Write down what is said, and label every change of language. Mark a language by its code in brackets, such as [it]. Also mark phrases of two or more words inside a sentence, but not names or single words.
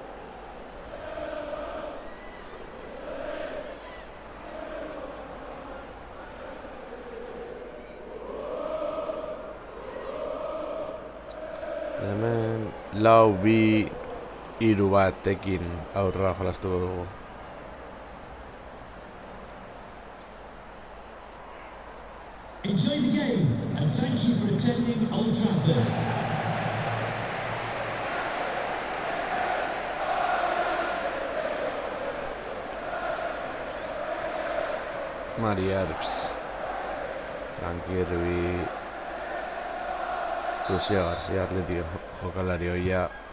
[eu] Hemen lau bi hiru batekin aurrera jolastuko dugu. [en] Enjoy the game and thank you for attending Old Trafford. [eu] Mari Arps, Lankirbi, Lucia Garcia, Atletiko jokalari hoia.